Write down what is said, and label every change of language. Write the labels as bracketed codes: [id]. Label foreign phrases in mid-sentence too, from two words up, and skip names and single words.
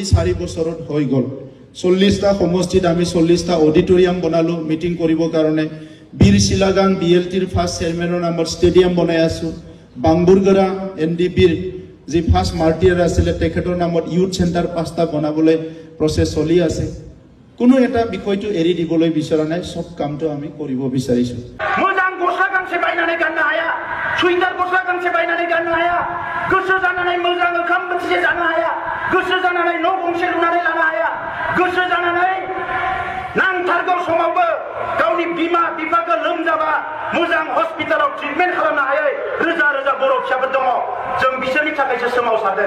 [as] 4 বছৰত হৈ গল 40টা সমষ্টিত আমি 40টা অডিটৰিয়াম বনালো মিটিং কৰিবৰ কাৰণে বীৰ শিলাগাং বিএলটিৰ ফাৰ্ষ্ট চেয়াৰমেনৰ নামৰ ষ্টেডিয়াম বনাই আছো বাংবুৰগৰা এনডিপিৰ যি ফাৰ্ষ্ট মাৰ্টিয়াৰ আছিল তেখেতৰ নামত ইউথ চেণ্টাৰ 5টা বনাবলৈ প্ৰচেছ চলি আছে কোনো এটা বিষয়টো এৰি দিবলৈ বিচৰা নাই সব কামটো আমি কৰিব বিচাৰিছো [brx] मोजां गस्ला गांसे बायनानै गाननो हाया सुइटार गस्ला गांसे बायनानै गाननो हाया गोसो जानानै मोजां ओंखाम बोथिसे जानो हाया गोसो जानानै न' गंसे लुनानै लानो हाया गोसो जानानै नांथारगौ समावबो गावनि बिमा बिफाखौ लोमजाबा मोजां हस्पिटालाव ट्रिटमेन्ट खालामनो हायै रोजा रोजा बर' फिसाफोर दङ जों बिसोरनि थाखायसो सोमावसारदों